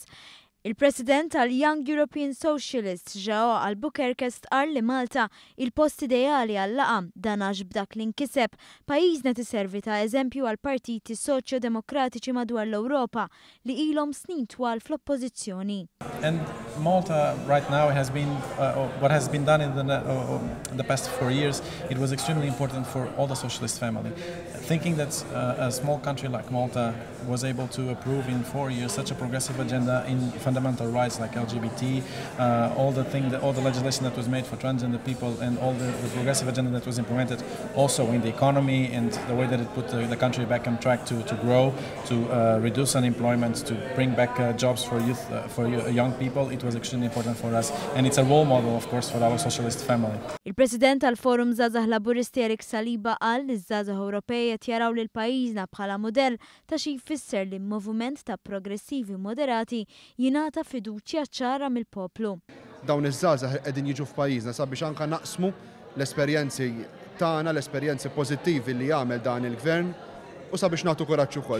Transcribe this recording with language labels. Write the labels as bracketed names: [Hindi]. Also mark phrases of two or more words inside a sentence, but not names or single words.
[Maltese] Il-President tal-Young European Socialists João Albuquerque stqarr li Malta il-post ideali għall-laqgħa dan għax b'dak li nkiseb pajjiżna tiservi ta' eżempju għal partiti soċjo-demokratiċi madwar l-Ewropa li ilhom snin twal fl-oppożizzjoni. [English] And Malta right now has been what has been done in the past 4 years. It was extremely important for all the socialist family. Thinking that a small country like Malta was able to approve in 4 years such a progressive agenda in fundamental rights like LGBT, all the legislation that was made for transgender people, and all the progressive agenda that was implemented also in the economy and the way that it put the country back on track to grow, to reduce unemployment, to bring back jobs for youth, for young people. It was extremely important for us, and it's a role model, of course, for our socialist family. [Maltese] Il-President tal-Forum Żgħażagħ Laburisti Erik Saliba qal li ż-żgħażagħ Ewropej qed jaraw lil pajjiżna bħala mudell ta' xi jfisser li moviment ta' progressivi moderati jingħata fiduċja ċara mill-poplu. Dawn iż-żgħażagħ qegħdin jiġu f'pajjiżna sabiex anke naqsmu l-esperjenzi tagħna, l-esperjenzi pożittivi li jagħmel dan il-gvern u sabiex nagħtu kuraġġ ukoll.